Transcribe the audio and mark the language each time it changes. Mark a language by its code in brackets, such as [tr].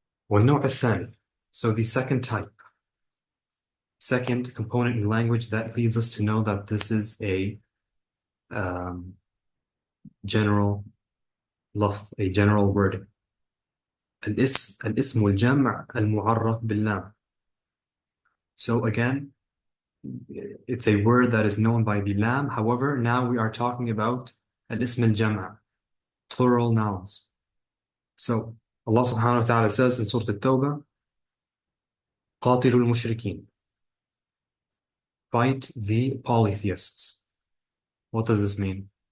[ar] والنوع الثاني. [en] So the second type, second component in language that leads us to know that this is a um, general لفظ, a general word. [ar] الاسم الجمع المعرف باللام. [en] So again, it's a word that is known by the lam. However, now we are talking about al-ism al-jam', plural nouns. So Allah subhanahu wa ta'ala says in Surah At-Tawbah, [ar] قاتلوا المشركين, [en] fight the polytheists. What does this mean?